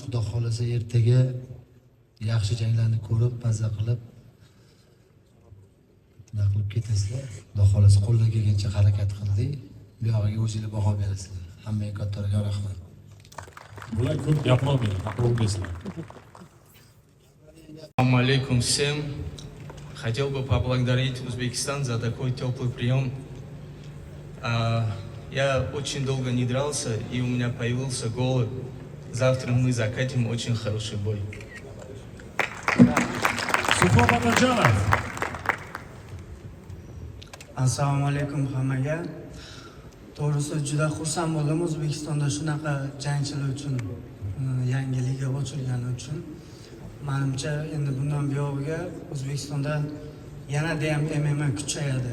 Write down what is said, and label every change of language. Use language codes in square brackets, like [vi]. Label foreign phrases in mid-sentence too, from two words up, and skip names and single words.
[uz] Xudo xolasa ertaga yaxshi janglarni ko'rib, mazza qilib ketasizlar. Xudo xolasa qo'ldan kelgancha harakat qildik. Bu yog'iga o'zingizlar baho berasizlar. Hammaga kattaroq rahmat. Bular ko'p gapirmaydi, haqo'rlaysizlar. [ar] السلام عليكم [ru] всем. Хотел бы поблагодарить Узбекистан за такой теплый прием. Я очень долго не дрался, и у меня появился гол. Завтра мы закатим очень хороший бой. [uz] Suhrob Amirjonov. [ar] السلام عليكم [uz] hammaga. To'g'risi juda xursand bo'ldim O'zbekistonda shunaqa jangchilar uchun yangi liga ochilgani uchun. Menimcha endi bundan buyog'iga O'zbekistonda yanada ham MMA kuchayadi.